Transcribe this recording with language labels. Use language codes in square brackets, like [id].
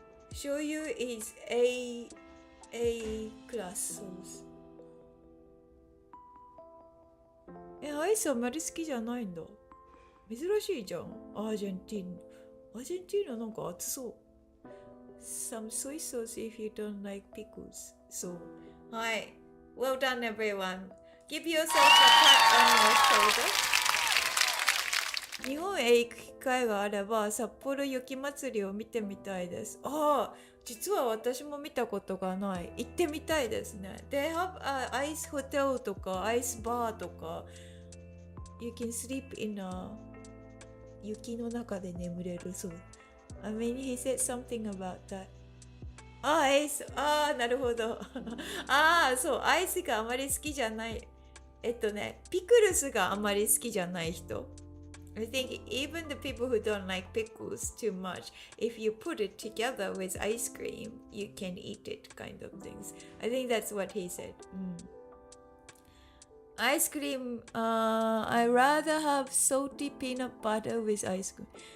[en] 醤油 is A class ソース。 [ja] アイスあんまり好きじゃないんだ。珍しいじゃん。アージェンティーナなんか熱そう。 [en] Some soy sauce if you don't like pickles. [ja] そう。はい。 [en] Well done, everyone. Give yourself a pat on your shoulder. [ja] 日本へ行く機会があれば札幌雪まつりを見てみたいです。実は私も見たことがない。行ってみたいですね。 [en] They have ice hotel とか ice bar とか You can sleep in a [ja] 雪の中で眠れるそう。 [en] I mean, he said something about that. [ja] アイス、なるほど。そう、アイスがあまり好きじゃない。ピクルスがあまり好きじゃない人。 [en] I think even the people who don't like pickles too much, if you put it together with ice cream, you can eat it kind of things. I think that's what he said. Ice cream, I rather have salty peanut butter with ice cream.